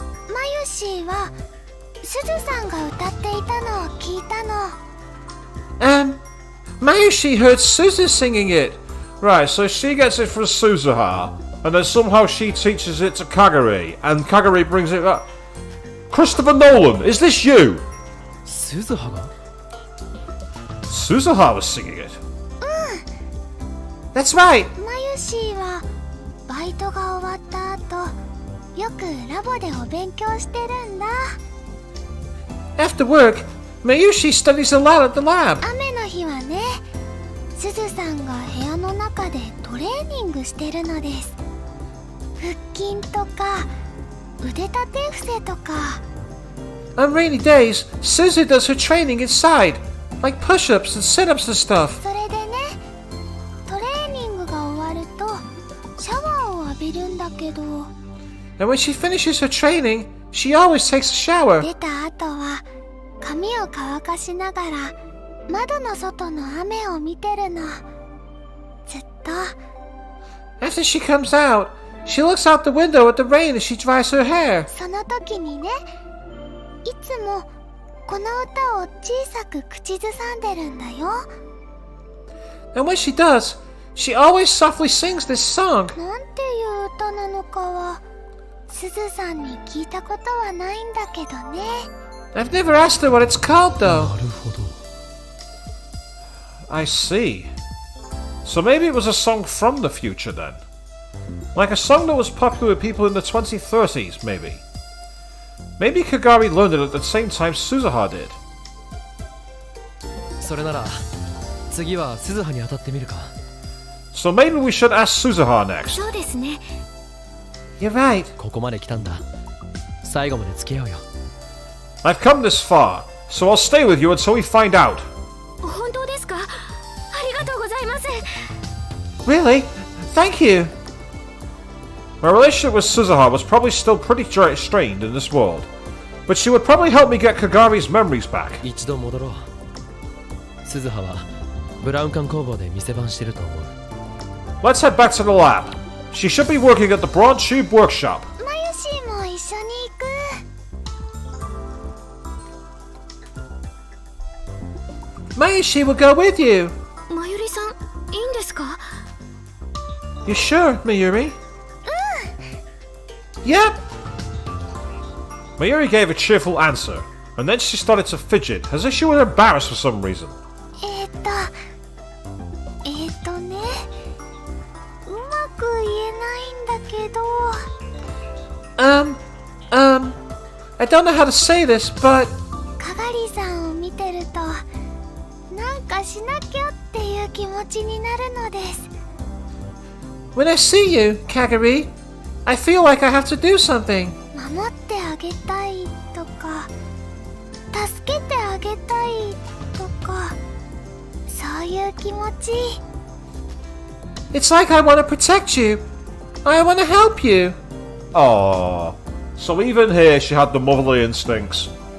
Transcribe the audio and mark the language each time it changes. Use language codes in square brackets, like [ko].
[ja] まゆしーはすずさんが歌っていたのを聞いたの。 [en] Mayushi heard Suzu singing it. Right, so she gets it from Suzuha, and then somehow she teaches it to Kagari, and Kagari brings it up. Christopher Nolan, is this you? [ja] 鈴葉が [en] Suzuha was singing it. That's right. [ja] マユシーはバイトが終わった後よくラボでお勉強してるんだ。 [en] After work, Mayushi studies aloud at the lab. [ja] 雨の日はね、すずさんが部屋の中でトレーニングしてるのです。腹筋とか腕立て伏せとか。 [en] On rainy days, Suzu does her training inside, like push-ups and sit-ups and stuff. [ja] それでね、トレーニングが終わるとシャワーを浴びるんだけど、 [en] And when she finishes her training, she always takes a shower. [ja] 出た後は髪を乾かしながら窓の外の雨を見てるの。ずっと。 [en] After she comes out, she looks out the window at the rain as she dries her hair. [ja] その時にね、いつもこの歌を小さく口ずさんでるんだよ。 [en] And when she does, she always softly sings this song. [ja] なんていう歌なのかはすずさんに聞いたことはないんだけどね。 [en] I've never asked her what it's called, though. [ja] なるほど [en] I see. So maybe it was a song from the future then? Like a song that was popular with people in the 2030s, maybe? Maybe Kagari learned it at the same time Suzuha did. [ja] それなら次は鈴葉に当たってみるか [en] So maybe we should ask Suzuha next. [ja] そうですね。 [en] You're right. [ja] ここまで来たんだ最後まで付き合うよ [en] I've come this far, so I'll stay with you until we find out. [ja] 本当ですか？ありがとうございます。 [en] Really? Thank you. My relationship with Suzuha was probably still pretty strained in this world, but she would probably help me get Kagari's memories back. [ja] 一度戻ろう鈴葉はブラウン管工房で店番してると思う [en] Let's head back to the lab. She should be working at the Broad Tube Workshop. [ja] マユシーも一緒に行く。 [en] Mayushi will go with you. [ja] マユリさん、いいんですか？ [en] You sure, Mayuri? Yep. Mayuri gave a cheerful answer, and then she started to fidget, as if she were embarrassed for some reason. [ja] ね、うまく言えないんだけど。 [en] I don't know how to say this, but... [ja] かがりさんを見てると、なんかしなきゃっていう気持ちになるのです。 [en] When I see you, Kagari, I feel like I have to do something. 守ってあげたいとか、助けてあげたいとか、そういう気持ち。 It's like I want to protect you. I want to help you. Aww. So even here she had the motherly instincts.